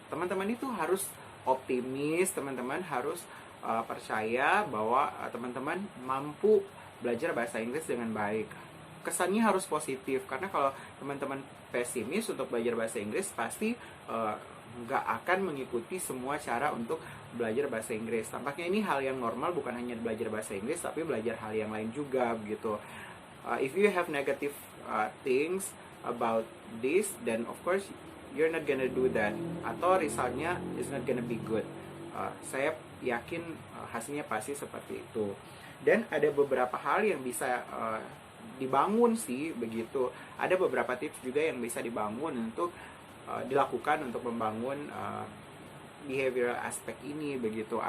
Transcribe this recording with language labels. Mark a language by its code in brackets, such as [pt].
[id] Teman-teman itu harus optimis, teman-teman harus percaya bahwa teman-teman mampu belajar bahasa Inggris dengan baik. Kesannya harus positif, karena kalau teman-teman pesimis untuk belajar bahasa Inggris, pasti nggak akan mengikuti semua cara untuk belajar bahasa Inggris. Tampaknya ini hal yang normal, bukan hanya belajar bahasa Inggris, tapi belajar hal yang lain juga begitu. [en] If you have negative things about this, then of course you're not gonna do that, [id] atau resultnya [en] is not gonna be good. [id] Saya yakin hasilnya pasti seperti itu. Dan ada beberapa hal yang bisa dibangun sih begitu. Ada beberapa tips juga yang bisa dibangun untuk dilakukan untuk membangun behavioral aspect ini begitu.